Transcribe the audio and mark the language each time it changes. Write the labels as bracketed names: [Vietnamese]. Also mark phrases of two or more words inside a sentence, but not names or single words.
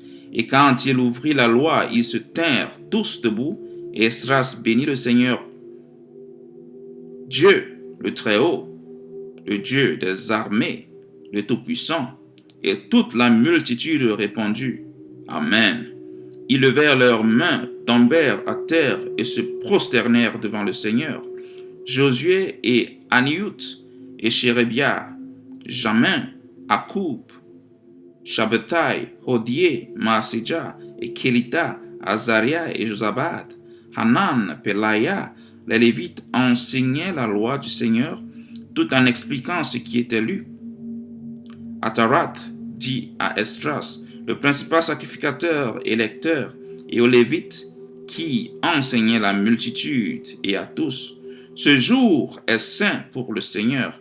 [French] Et quand il ouvrit la loi, ils se tinrent tous debout, et Esdras bénit le Seigneur, Dieu, le Très-Haut, le Dieu des armées, le Tout-Puissant. Et toute la multitude répondit, Amen. Ils levèrent leurs mains, tombèrent à terre et se prosternèrent devant le Seigneur. Josué et Aniout et Chérébia, Jamin, Akoub, Shabbatai, Hodié, Maaséja et Kelita, Azaria et Josabad, Hanan, Pelaya, les Lévites enseignaient la loi du Seigneur tout en expliquant ce qui était lu. Atarat dit à Esdras, le principal sacrificateur et lecteur, et aux Lévites qui enseignaient la multitude et à tous, Ce jour est saint pour le Seigneur.